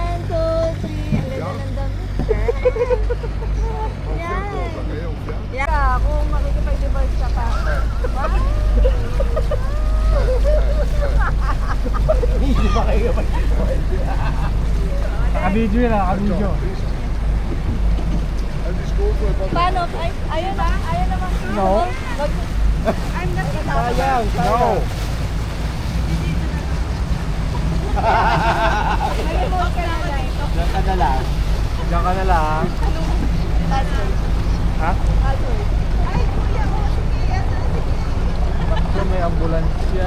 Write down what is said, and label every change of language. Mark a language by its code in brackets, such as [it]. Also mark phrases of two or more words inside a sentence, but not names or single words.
[tl] 1, 2, 3. Ang ganda ng damit. Yan. Yan. Kung makikipag-divorce ka pa. Hindi pa kayo mag-default. Naka-video yun, naka-video. [it] Il discorso è proprio... [tl] Paano? Ay, ayun na. Ayun naman. No. [en] I'm not gonna [tl] Sayang, sayang. Mag-remote ka na lang. Diyan ka na lang. Diyan ka na lang. Password. Ha? Password. Ay, kuya. Diyan may ambulansya.